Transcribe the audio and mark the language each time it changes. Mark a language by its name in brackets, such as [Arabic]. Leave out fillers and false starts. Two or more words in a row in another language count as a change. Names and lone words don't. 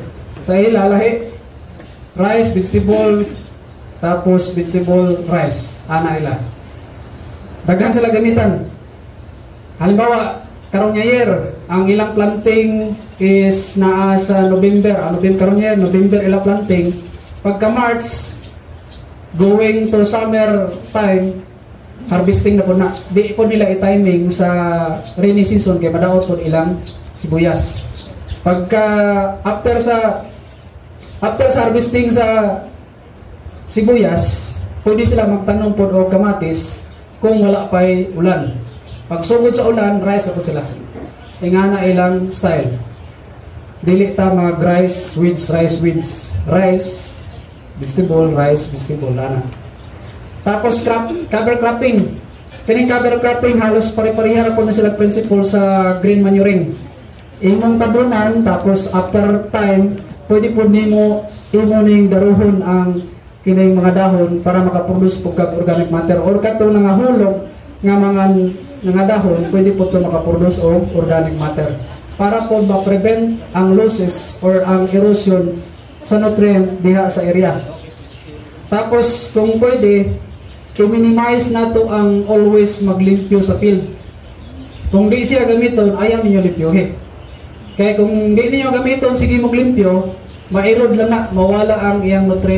[Cebuano] Sa ila lahi [English] rice, vegetable, [Cebuano] tapos [English] vegetable, rice. [Cebuano] Ana ila. Daghan sila gamitan. Halimbawa, karong year, ang ilang [English] planting is [Cebuano] naa sa November. November ila planting. Pagka March, [English] going to summer time, harvesting [Cebuano] na po na. Di po nila i-timing sa [English] rainy season [Cebuano] kaya madaot po ilang sibuyas. Pagka after sa harvesting sa sibuyas, pwede sila magtanom po o kamatis kung wala pa'y ulan. Pag sugod sa ulan, rice na po sila. Ingana ilang style. Dili ta mag- [English] rice, weeds, rice, vegetable, rice, vegetable, [Cebuano] lana. [English] Tapos cover cropping. [Cebuano] Kining [English] cover cropping [Cebuano] halos pare-pareha po na sila principle sa [English] green manuring. [Cebuano] Imong tabunan, tapos [English] after time, [Cebuano] pwede po nimo ning daruhon ang kining mga dahon para makaproduce po kag [English] organic matter [Cebuano] or katong nangahulog nga mga dahon, pwede po ito makaproduce o [English] organic matter [Cebuano] para po ma-prevent ang losses or ang erosion sa nutrient diha sa area. Tapos kung pwede, i-minimize nato ang always maglimpyo sa field. Kung di siya gamiton, ayaw ninyo limpyohin. Kaya kung di ninyo gamiton, sige maglimpyo, ma-erode lang na, mawala ang iyang nutrient.